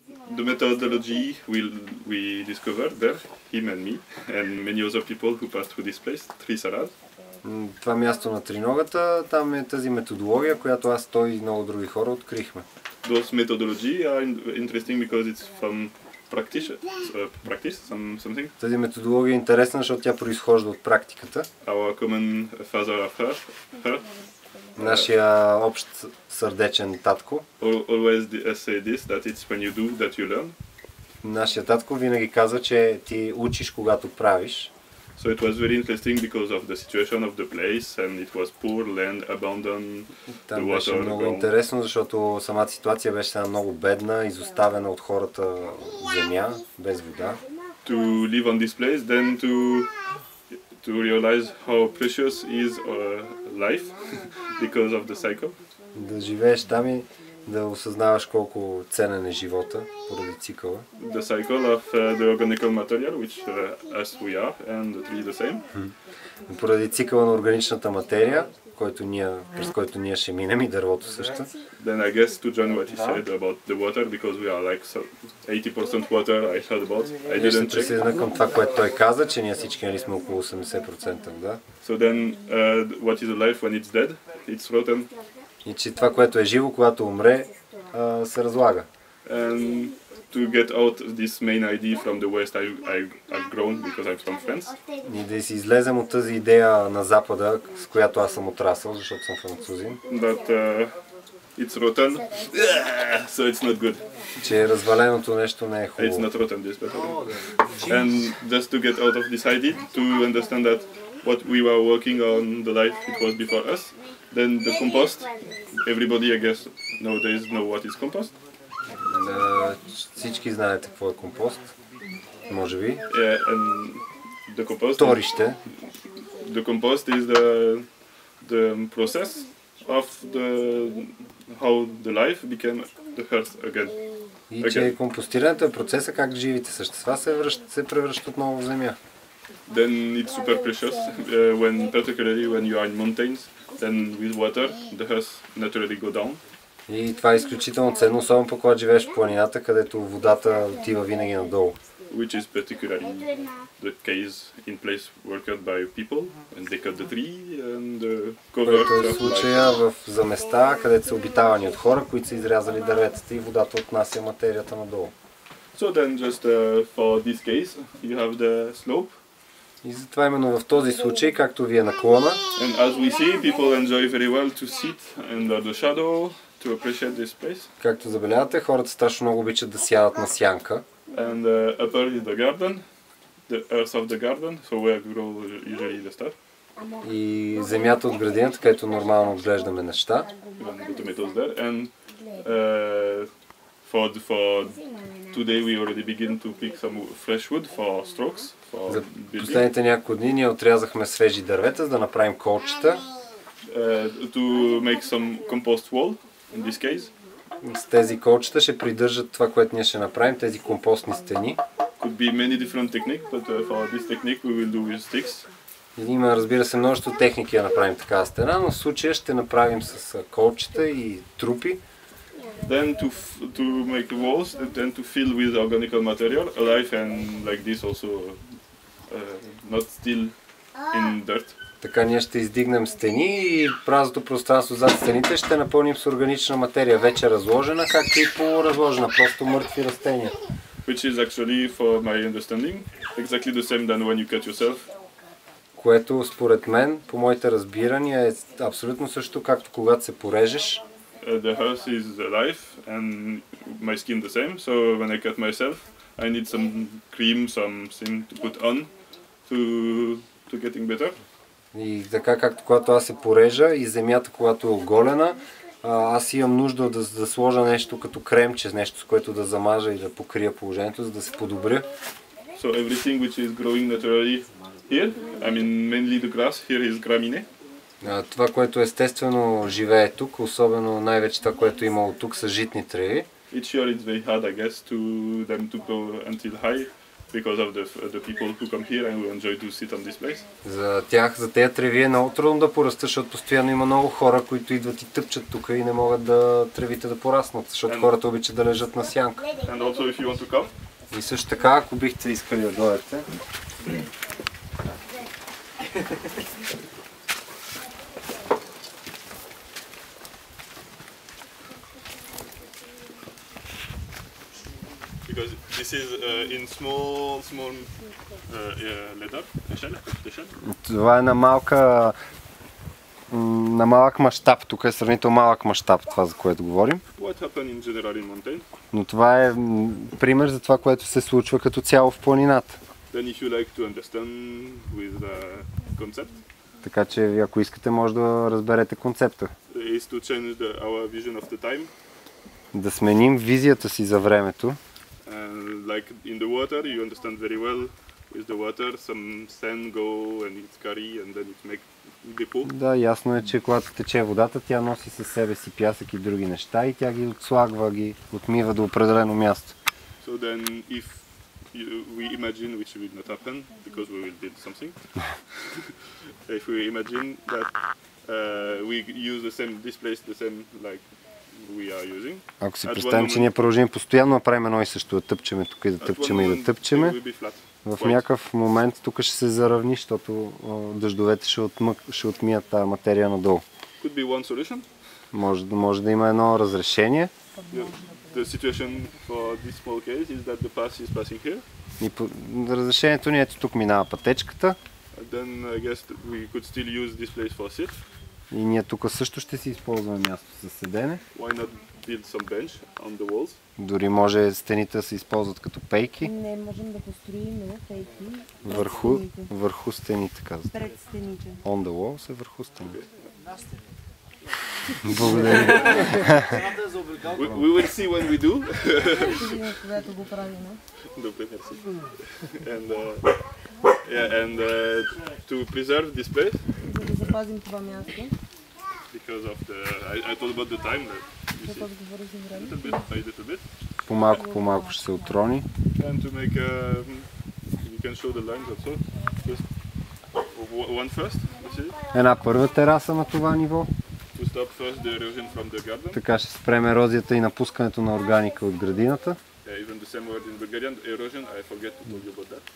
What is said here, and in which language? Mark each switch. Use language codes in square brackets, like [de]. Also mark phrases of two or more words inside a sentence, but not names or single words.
[en] the methodology we discovered there, him and me, and many other people who passed through this place, Tri Sarad. [bg] Това място на триногата, там е тази методология, която аз, той и много други хора открихме. [en] Those methodology are interesting because it's from practice, something. [bg] Тази методология е интересна, защото тя произхожда от практиката. [en] Our common father of her. [bg] Нашия общ сърдечен татко. [en] Always say this, that it's when you do that you learn. [bg] Нашия татко винаги казва, че ти учиш когато правиш. [en] So it was very interesting because of the situation of the place and it was poor land, abandoned, the [bg] Там беше [en] water [bg] много [en] gone. [bg] интересно, защото самата ситуация беше много бедна, изоставена от хората земя, без вода. [en] To live on this place, then to realize how precious is life because of the cycle. [bg] Да живееш там и да осъзнаваш колко ценен е живота поради цикъла. [en] The cycle of the organical material, which as we are, and the tree the same. [bg] Поради цикъла на органичната материя, през който ние ще минем, и дървото също. [en] Then I guess to join what he said about the water, because we are like 80% water, I heard about. I [bg] Ние ще [en] didn't check. [bg] присъединя към това, което той каза, че ние всички нали сме около 80%, да. [en] So then, what is alive when it's dead? It's rotten. [bg] И че това, което е живо, когато умре, се разлага. [en] And to get out this main idea from the West, I've grown because I'm from France. [bg] И да си излезем от тази идея на Запада, с която аз съм отрасъл, защото съм французин. [en] But it's rotten, so it's not good. [bg] Че разваленото нещо не е [en] It's [bg] хубаво. [en] not rotten, this better. And just to get out of this idea, to understand that what we were working on, the life it was before us, then the compost, everybody I guess nowadays know what is compost. [bg] Всички знаете какво е компост, може би. [en] Yeah, and the compost. [bg] Торище. [en] The compost is the process of how the life became the earth again. [bg] И че компостирането е процеса как живите същества се превръщат отново в земя. [en] Then it's super precious particularly when you are in mountains, then with water the earth naturally go down. [bg] И това е изключително ценно, особено пък когато живееш в планината, където водата отива винаги надолу. [en] Which is particularly the case in place worked by people and they cut the tree and cover. [bg] Което е случая за места, където са обитавани от хора, които са изрязали дърветата и водата отнася материята надолу. [en] So then just for this case you have the slope. [bg] И затова именно в този случай, както ви е наклона, [en] And as we see, people enjoy very well to sit under the shadow, to appreciate this place. [bg] както забелявате, хората страшно много обичат да сядат на сянка. [en] And upper is the garden, the earth of the garden, so where grow usually the stuff. [bg] И земята от градината, където нормално отглеждаме неща. [en] Even the tomatoes there. And for today we already begin to pick some fresh wood for strokes. [bg] За последните няколко дни ние отрязахме свежи дървета, за да направим колчета. [en] To make some compost wall, in this case. [bg] С тези колчета ще придържат това, което ние ще направим, тези компостни стени. [en] Could be many different techniques, but for this technique we will do with sticks. [bg] Има, разбира се, множество техники да направим такава стена, но в случая ще направим с колчета и трупи. [en] Then to make the walls, then to fill with organical material, alive and like this also, not still in dirt. [bg] Така ние ще издигнем стени и празното пространство зад стените ще напълним с органична материя, вече разложена, както и полуразложена, просто мъртви растения. [en] Which is actually, for my understanding, exactly the same than when you cut yourself. [bg] Което според мен, по моите разбирания, е абсолютно също, както когато се порежеш. [en] The earth is alive and my skin the same, so when I cut myself, I need some cream, something to put on to getting better. [bg] И така както когато аз се порежа и земята, когато е оголена, аз имам нужда да сложа нещо като кремче, нещо с което да замажа и да покрия положението, за да се подобря. [en] So everything which is growing naturally here, I mean mainly the grass, here is gramine. [bg] Това, което естествено живее тук, особено най-вече това, което има от тук, са житни треви. [en] Each year it's very hard, I guess, to them to grow until high. because of the people who come here and who enjoy to sit on this place. [bg] За тях, за тези треви е много трудно да порастат, защото постоянно има много хора, които идват и тъпчат тук и не могат да тревите да пораснат, защото хората обичат да лежат на сянка. [en] And also if you want to come. [bg] И също така, ако бихте искали да дойдете. [en] Because this is in small leather, [bg] Това е на малък мащаб, тук е сравнително малък мащаб, това за което говорим. [en] What happen in general in mountain? [bg] Но това е пример за това, което се случва като цяло в планината. [en] Then if you like to understand with the concept. [bg] Така че ако искате, може да разберете концепта. [en] Is to change our vision of the time. [bg] Да сменим визията си за времето. [en] Like in the water, you understand very well. With the water, some sand go and it carry and then it make the pool. [bg] Да, ясно е, че когато тече водата, тя носи със себе си пясък и други неща и тя ги отслагва, ги отмива до определено място. [en] So then if we imagine, which will not happen because we will build something. If we imagine that we use this place the same like we are using. [bg] Ако си представим, че ние продължим постоянно да правим едно и също, да тъпчеме тук и да тъпчеме и да тъпчеме, в някакъв момент тук ще се заравни, защото дъждовете ще отмият тази материя надолу. [en] Could be one solution. [bg] Може да има едно разрешение. [en] The situation for this small case is that the path is passing here. [bg] И разрешението ни е, ето тук минава пътечката. [en] Then I guess we could still use this place for sit. [bg] И ние тук също ще си използваме място за седене. [en] Why not build some bench on the walls? [bg] Дори може стените да се използват като пейки. Не, можем да построим пейки върху стените, казвате. Пред стените. [en] On the walls [bg] е върху стените. Благодаря. [en] We will see when we do. [bg] Когато го правим. Добре, merci. [en] And to preserve this place. [bg] За да запазим това място. [en] Because of I told about the time that little bit. [bg] По малко ще се отрони. [en] And to make you can show the lines also. Just one first. [bg] Една първа тераса на това ниво. [en] To stop first the erosion from the garden. [bg] Така ще спрем ерозията и напускането на органика от градината. [en] Even the same word in Bulgarian, erosion, I forget to tell you about that.